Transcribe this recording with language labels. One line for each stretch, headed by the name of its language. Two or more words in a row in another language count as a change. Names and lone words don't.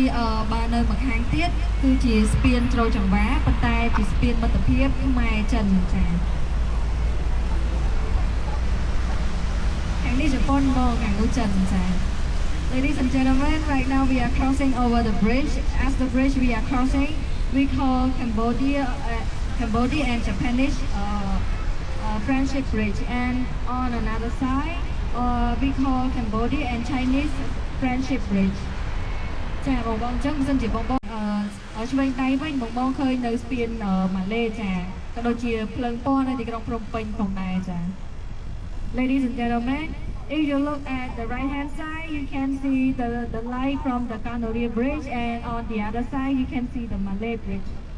Khmer: បើនៅម្ខាងទៀតគឺជាស្ពានជ្រោយចង្វាប៉ុន្តែជាស្ពានមិត្តភាពខ្មែរចិនចា ខាងនេះជប៉ុនមកខាងនោះចិនចា
English: Ladies and gentlemen, right now we are crossing over the bridge. As the bridge we are crossing, we call Cambodia and Japanese friendship bridge, and on another side, we call Cambodia and Chinese friendship bridge.
Khmer: ចាបងបងអញ្ចឹងមិនសិនជាបងបងឆ្វេងដៃវិញបងបងឃើញនៅស្ពានម៉ាឡេចាក៏ដូចជាភ្លើងពណ៌នៅទីក្រុងភ្នំពេញផងដែរចា
English: Ladies and gentlemen, if you look at the right hand side, you can see the light from the Cambodia bridge, and on the other side, you can see the Malay bridge.